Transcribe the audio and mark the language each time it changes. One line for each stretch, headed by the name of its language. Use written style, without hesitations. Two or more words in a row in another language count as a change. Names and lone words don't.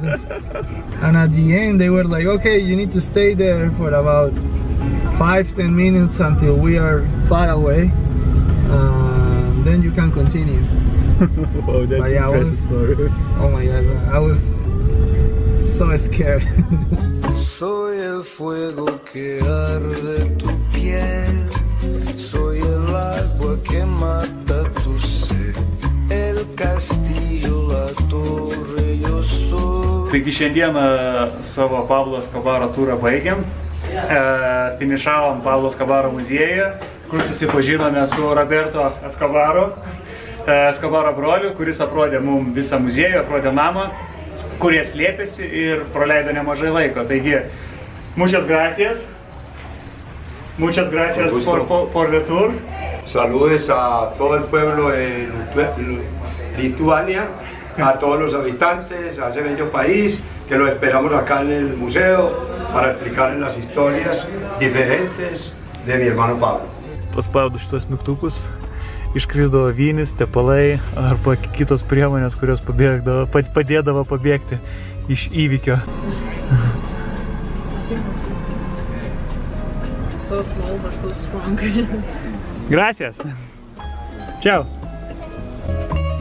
English: And at the end they were like, okay, you need to stay there for about 5-10 minutes until we are far away, then you can continue. Wow, that's yeah, impressive story. Oh my God, I was so scared.
Spanish: Soy el fuego que arde tu piel, soy el agua que mata tu sed, el castillo, la torre, yo soy.
Lithuanian: Taigi šiandieną savo Pablo Escobaro turą baigiam. Finišavom Pablo Escobaro muziejuje, kur susipažinome su Roberto Escobaro broliu, kuris aprodė mums visą muziejų, aprodė namą, kur jie slėpėsi ir praleido nemažai laiko. Taigi,
Spanish: muchas gracias por el tour. Saludos a todo el pueblo de Lituania, a todos los habitantes, a ese bello país, que lo esperamos acá en el museo para explicarles las historias diferentes de mi hermano Pablo.
Lithuanian: Paspaudu šitos mygtukus, iškrisdavo vynis, tepalai arba kitos priemonės, kurios padėdavo pabėgti iš įvykio.
English: So small but so strong.
Spanish: Gracias. Ciao.